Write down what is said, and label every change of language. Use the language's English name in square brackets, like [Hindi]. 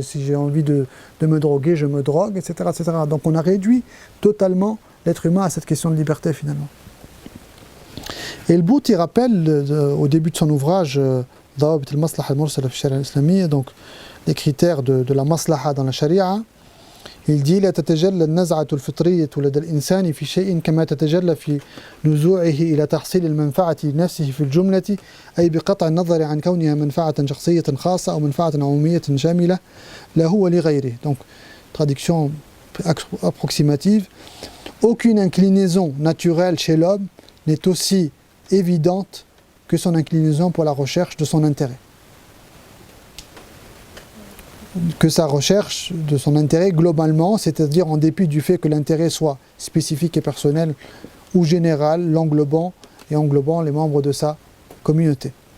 [French] Si j'ai envie de me droguer, je me drogue, etc., etc. Donc on a réduit totalement l'être humain à cette question de liberté finalement. Et le Bout, il rappelle au début de son ouvrage Dawabit al-Maslaha al-Mursala fi al-Sharia al-Islamiyya, donc les critères de la maslaha dans la sharia. Il dit [Arabic] لا تتجلى النزعة الفطرية لدى الإنسان في شيء كما تتجلى في نزوعه إلى تحصيل المنفعة لنفسه في الجملة أي بقطع النظر عن كونها منفعة شخصية خاصة أو منفعة عمومية شاملة له ولغيره. [French] Donc, traduction approximative. Aucune inclinaison naturelle chez l'homme n'est aussi évidente que son inclinaison pour la recherche de son intérêt. Que sa recherche de son intérêt globalement, c'est-à-dire en dépit du fait que l'intérêt soit spécifique et personnel ou général, l'englobant et englobant les membres de sa communauté.